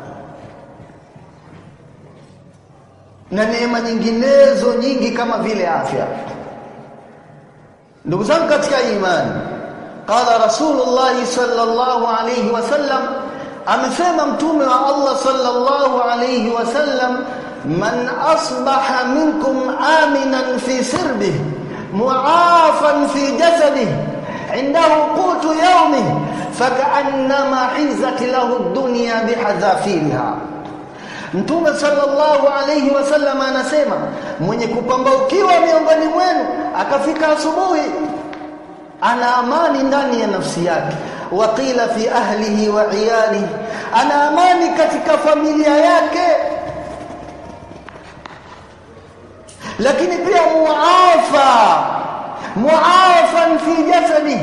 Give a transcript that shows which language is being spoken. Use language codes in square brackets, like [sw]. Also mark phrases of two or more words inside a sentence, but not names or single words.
[sw] Na neema nyinginezo nyingi kama vile afya. Ndugu zangu katika imani, [ar] قال رسول الله صلى الله عليه وسلم, [sw] amesema mtume wa Allah [ar] صلى الله عليه وسلم, من أصبح منكم آمنا في سربه معافى في جسده عنده قوت يومه فكأنما حيزت له الدنيا بحذافيرها. [sw] Mtume [ar] صلى الله عليه وسلم [sw] anasema, mwenye kupambaukiwa miongoni mwenu akafika asubuhi ana amani ndani ya nafsi yake, [ar] وقيلا في أهله وعياله, [sw] ana amani katika familia yake, lakini pia [ar] معافى في جسده.